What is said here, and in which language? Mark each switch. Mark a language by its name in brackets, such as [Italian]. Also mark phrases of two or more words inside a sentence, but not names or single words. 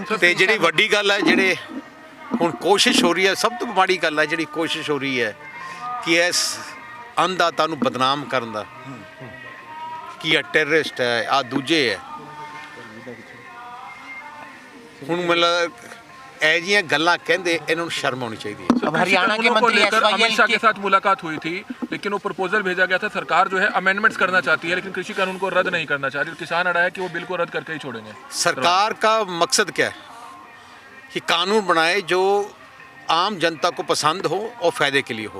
[Punjabi] ਤੇ ਜਿਹੜੀ ਵੱਡੀ ਗੱਲ ਹੈ, ਜਿਹੜੇ ਹੁਣ ਕੋਸ਼ਿਸ਼ ਹੋ ਰਹੀ ਹੈ, ਸਭ ਤੋਂ ਮਾੜੀ ਗੱਲ ਹੈ ਜਿਹੜੀ ਕੋਸ਼ਿਸ਼ ਹੋ ਰਹੀ ਹੈ ਕਿ ਇਸ ਅੰਨਦਾਤਾ ਨੂੰ ਬਦਨਾਮ ਕਰਨ ਦਾ, ਕਿ ਇਹ ਟੈਰਰਿਸਟ ਹੈ, ਆ ਦੂਜੇ ਹੈ। ਹੁਣ ਮਤਲਬ ਇਹ ਜਿਆਂ ਗੱਲਾਂ ਕਹਿੰਦੇ ਇਨ੍ਹਾਂ ਸ਼ਰਮ ਹੋਣੀ ਚਾਹੀਏ। [Hindi] हरियाणा के मंत्री अमित शाह के साथ मुलाकात हुई थी, लेकिन वो प्रपोजल भेजा गया था, सरकार जो है अमेंडमेंट्स करना चाहती है, लेकिन कृषि कानून को रद्द नहीं करना चाह रही। किसान अड़ा है कि वो बिल को रद्द करके ही छोड़ेंगे। सरकार का मकसद क्या है कि कानून बनाए जो आम जनता को पसंद हो और फायदे के लिए हो।